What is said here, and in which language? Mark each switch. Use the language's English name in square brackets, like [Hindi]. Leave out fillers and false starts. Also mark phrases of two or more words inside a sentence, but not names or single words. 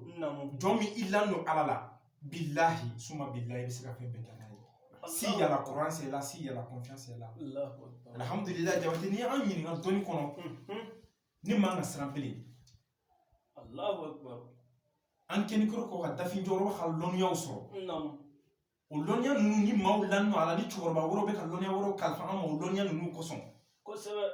[Bambara] nam jɔn min i lan no ala la billahi suma billahi bɛ se ka fɛn bɛɛ kɛ n'a ye si yala [French] courant c'est là [Bambara] si yala [French] confiance c'est là [Arabic] Allahu akbar [Bambara] alhamdulillah Jabate ni an ɲininka dɔnni kɔnɔ ni man ka siran bilen [Arabic] Allahu akbar [Bambara] an kɛnikɔrɔ ko ka dafin jɔyɔrɔ ka lɔnniyaw sɔrɔ nam o lɔnniya ninnu ni maaw lan no ala ni cɛkɔrɔba wɛrɛw bɛ ka lɔnniya wɛrɛw kalifa an ma o lɔnniya ninnu kosɔn kosɛbɛ